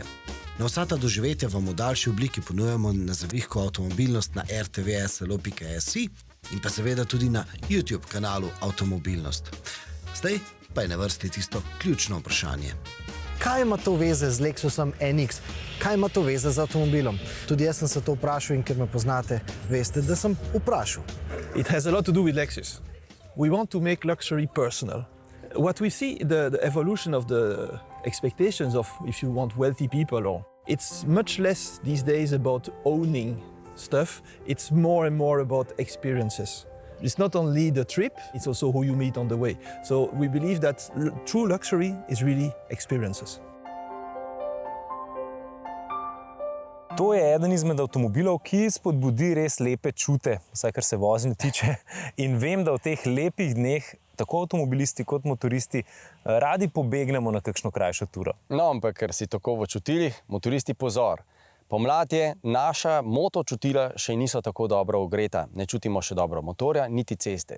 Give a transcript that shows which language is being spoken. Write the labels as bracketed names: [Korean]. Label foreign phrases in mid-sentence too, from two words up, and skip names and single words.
[Slovenian] Na vsa ta doživetja vam v daljši obliki ponujamo na zavihku Avtomobilnost na rtvslo.si in pa seveda tudi na YouTube kanalu Avtomobilnost. Zdaj pa je na vrsti tisto ključno vprašanje. Kaj ima to veze z Lexusom NX? Kaj ima to veze z avtomobilom? Tudi jaz sem se to vprašal in ker me poznate, veste, da sem vprašal. [English] It has a lot to do with Lexus. We want to make luxury personal. What we see, the evolution of the expectations of, if you want, wealthy people, or it's much less these days about owning stuff. It's more and more about experiences. It's not only the trip, it's also who you meet on the way. So we believe that true luxury is really experiences. [Slovenian] To je eden izmed avtomobilov, ki spodbudi res lepe čute, vsaj kar se vožnje tiče. In vem, da v teh lepih dneh tako avtomobilisti kot motoristi radi pobegnemo na kakšno krajšo turo. No, ampak ker si tako v čutilih, motoristi pozor. Pomlad je, naša motočutila še niso tako dobro ogreta, ne čutimo še dobro motorja, niti ceste.